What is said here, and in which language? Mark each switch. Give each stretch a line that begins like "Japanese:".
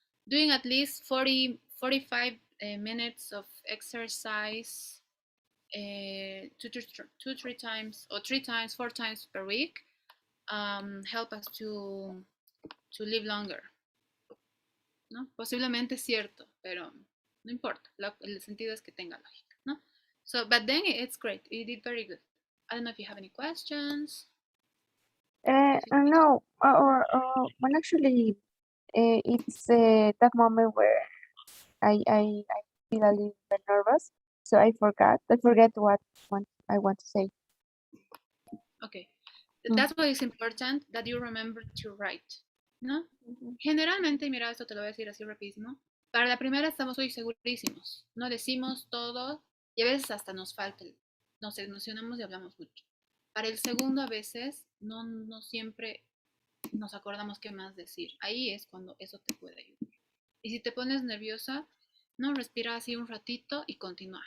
English: Doing at least 45 minutes of exercise 3 times, or 3 times, 4 times per week help us to live longer.
Spanish: ¿No? Posiblemente es cierto, pero no importa. El sentido es que tenga lógica, ¿no?
English: So, but then it's great. You did very good. I don't know if you have any questions. No, when actually, it's that moment where I feel a little bit nervous, so I forget what I want to say. Okay. Mm. That's why it's important that you remember to write, ¿no?
Spanish: Generalmente, mira, esto te lo voy a decir así rapidísimo. Para la primera estamos hoy segurísimos, no decimos todo y a veces hasta nos falta, nos emocionamos y hablamos mucho. Para el segundo a veces no siempre nos acordamos qué más decir. Ahí es cuando eso te puede ayudar. Y si te pones nerviosa, no, respira así un ratito y continúa.